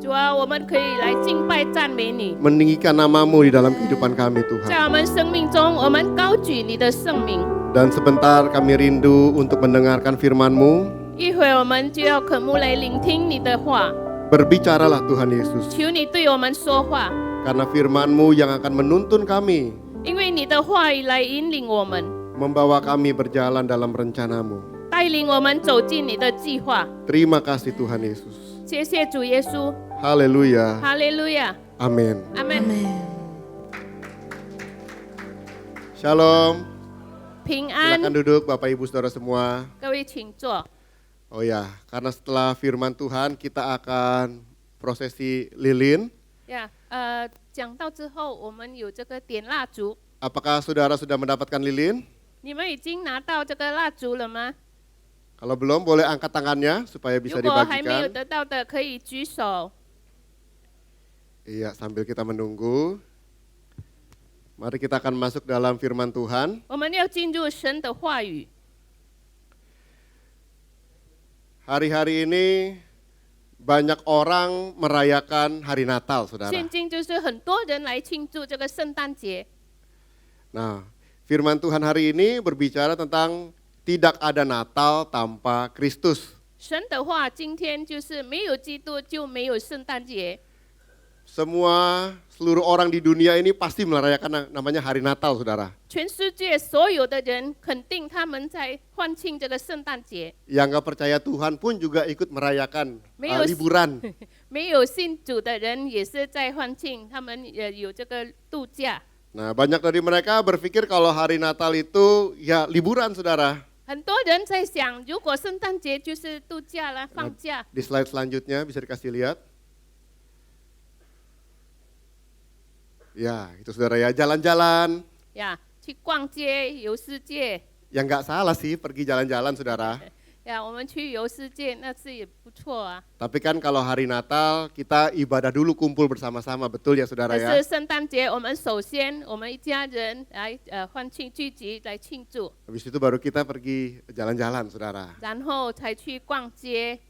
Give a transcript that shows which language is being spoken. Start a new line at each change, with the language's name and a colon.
Chinese: 主啊，我们可以来敬拜赞美你。
Indonesian: meninggikan nama-Mu di dalam kehidupan kami
Chinese: 在
Indonesian: Tuhan.
Chinese: 我们生命中，我们高举你的圣名。
Indonesian: Dan sebentar kami rindu untuk mendengarkan firman-Mu.
Chinese: 一会儿我们就要渴慕来聆听你的话，
Indonesian: Berbicaralah Tuhan Yesus,
Chinese: 求你对我们说话，
Indonesian: karena firman-Mu yang akan menuntun kami,
Chinese: 因为你的话语来引领我们，
Indonesian: membawa kami berjalan dalam rencana-Mu.
Chinese: 带领我们走进你的计划。
Indonesian: Terima kasih Tuhan Yesus.
Chinese: 谢谢主耶稣，
Indonesian: Haleluya.
Chinese: 哈利路亚，
Indonesian: Amin.
Chinese: 阿门。
Indonesian: Shalom.
Chinese: 平安，
Indonesian: Silakan duduk Bapak Ibu Saudara semua.
Chinese: 各位请坐。
Indonesian: Oh ya, karena setelah firman Tuhan kita akan prosesi lilin.
Chinese: 呀，讲到之后，我们有这个点蜡烛，
Indonesian: Apakah saudara sudah mendapatkan lilin?
Chinese: 你们已经拿到这个蜡烛了吗？
Indonesian: Kalau belum boleh angkat tangannya supaya bisa
Chinese: 如果还没有
Indonesian: dibagikan.
Chinese: 得到的，可以举手。
Indonesian: Iya, sambil kita menunggu. Mari kita akan masuk dalam firman Tuhan.
Chinese: 我们要进入神的话语。
Indonesian: Hari-hari ini banyak orang merayakan hari Natal, saudara.
Chinese: 现今就是很多人来庆祝这个圣诞节。
Indonesian: Nah, firman Tuhan hari ini berbicara tentang tidak ada Natal tanpa Kristus.
Chinese: 神的话今天就是没有基督就没有圣诞节。
Indonesian: Seluruh orang di dunia ini pasti merayakan namanya hari Natal, saudara.
Chinese: 全世界所有的人肯定他们在欢庆这个圣诞节，
Indonesian: Yang gak percaya Tuhan pun juga ikut merayakan liburan.
Chinese: 没有信主的人也是在欢庆，他们有这个度假。
Indonesian: Nah, banyak dari mereka berpikir kalau hari Natal itu ya liburan, saudara.
Chinese: 很多人在想，如果圣诞节就是度假啦，放假。
Indonesian: Di slide selanjutnya bisa dikasih lihat. Ya, itu saudara ya, jalan-jalan.
Chinese: 呀，去逛街、游世界。
Indonesian: Ya nggak salah sih pergi jalan-jalan, saudara.
Chinese: 呀，我们去游世界，那是也不错啊。
Indonesian: Tapi kan kalau hari Natal kita ibadah dulu kumpul bersama-sama, betul ya saudara
Chinese: 可
Indonesian: ya?
Chinese: 是圣诞节，我们首先我们一家人来欢庆聚集来庆祝，
Indonesian: Habis itu baru kita pergi jalan-jalan, saudara.
Chinese: 然后才去逛街。